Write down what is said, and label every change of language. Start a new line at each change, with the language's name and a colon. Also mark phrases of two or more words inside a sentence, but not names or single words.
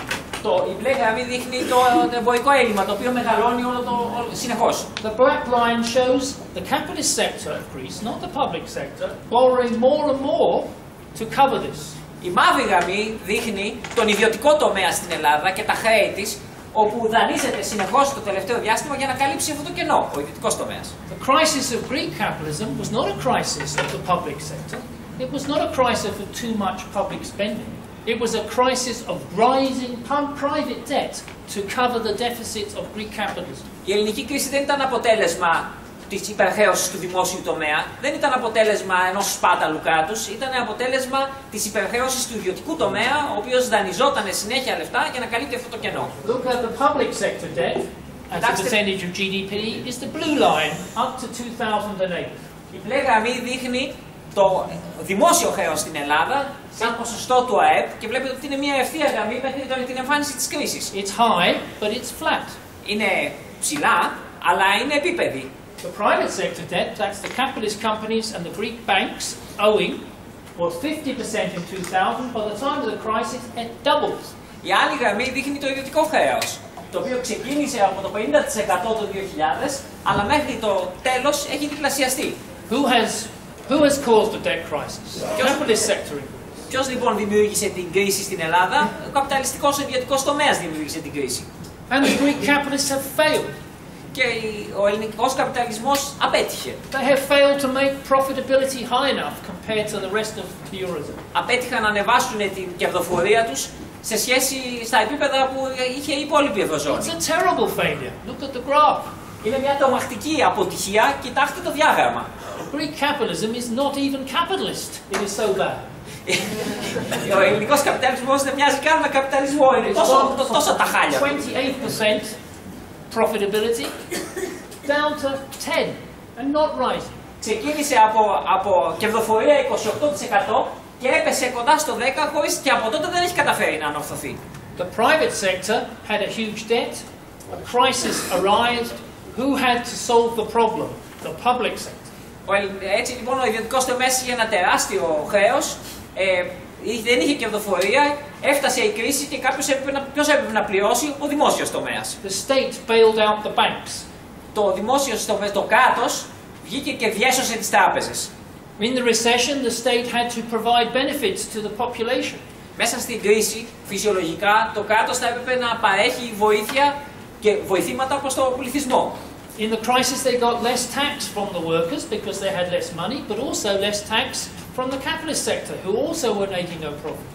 Greek: Η μπλε γραμμή δείχνει το εμπορικό έλλειμμα, το οποίο μεγαλώνει συνεχώς.
English: The black line shows the capitalist sector of Greece, not the public sector, borrowing more and more to cover this.
Greek: Η μαύρη γραμμή δείχνει τον ιδιωτικό τομέα στην Ελλάδα και τα χρέη της, όπου δανείζεται συνεχώς το τελευταίο διάστημα για να καλύψει αυτό το κενό, ο ιδιωτικός τομέας.
English: The crisis of Greek capitalism was not a crisis of the public sector. It was not a crisis of too much public spending. It was a crisis of rising private debt to cover the deficits of Greek capitalism.
Greek: Η ελληνική κρίση δεν ήταν αποτέλεσμα της υπερχρέωσης του δημόσιου τομέα, δεν ήταν αποτέλεσμα ενός σπάταλου κράτους, ήταν αποτέλεσμα της υπερχρέωσης του ιδιωτικού τομέα, ο οποίος δανειζόταν συνέχεια λεφτά για να καλύπτει αυτό το κενό.
English: Look at the public sector debt as a percentage of GDP is the blue line up to 2008.
Greek: Η μπλε γραμμή δείχνει το δημόσιο χρέος στην Ελλάδα σαν ποσοστό του ΑΕΠ και βλέπετε ότι είναι μια ευθεία γραμμή μέχρι την εμφάνιση της κρίσης.
English: It's high, but it's flat.
Greek: Είναι ψηλά, αλλά είναι επίπεδη.
English: The private sector debt, that's the capitalist companies and the Greek banks owing, was 50% in 2000. By the time of the crisis, it doubled.
Greek: Η άλλη γραμμή δείχνει το ιδιωτικό χρέος, το οποίο ξεκίνησε από το 50% το 2000, αλλά μέχρι το τέλος έχει διπλασιαστεί.
English: Who has caused the debt crisis? The capitalist sector in Greece.
Greek: Ποιος λοιπόν δημιούργησε την κρίση στην Ελλάδα? Ο καπιταλιστικός ιδιωτικός τομέας δημιούργησε την κρίση.
English: And the Greek capitalists have failed.
Greek: Και ο ελληνικός καπιταλισμός απέτυχε.
English: They have failed to make profitability high enough compared to the rest of the Eurozone.
Greek: Απέτυχαν να ανεβάσουν την κερδοφορία τους σε σχέση στα επίπεδα που είχε η υπόλοιπη Ευρωζώνη.
English: It's a terrible failure. Look at the graph.
Greek: Είναι μια τρομακτική αποτυχία. Κοιτάξτε το διάγραμμα.
English: Greek capitalism is not even capitalist. It is so bad.
Greek: Ο ελληνικός καπιταλισμός δεν μοιάζει καν με καπιταλισμό. Είναι τόσο τα χάλια.
English: 28% profitability down to 10 and not rising.
Greek: Ξεκίνησε από κερδοφορία 28% και έπεσε κοντά στο 10% χωρίς και από τότε δεν έχει καταφέρει να ανορθωθεί.
English: The private sector had a huge debt. A crisis arose. Who had to solve the problem? The public sector.
Greek: Έτσι λοιπόν ο ιδιωτικός τομέας είχε ένα τεράστιο χρέος, δεν είχε κερδοφορία, έφτασε η κρίση και ποιος έπρεπε να πληρώσει? Ο δημόσιος τομέας.
English: The state bailed out the banks.
Greek: Το δημόσιο τομέα, το κράτος, βγήκε και διέσωσε τις τράπεζες.
English: In the recession, the state had to provide benefits to the population.
Greek: Μέσα στην κρίση, φυσιολογικά, το κράτος θα έπρεπε να παρέχει βοήθεια και βοηθήματα προς τον πληθυσμό.
English: In the crisis, they got less tax from the workers because they had less money, but also less tax from the capitalist sector, who also were making no profits.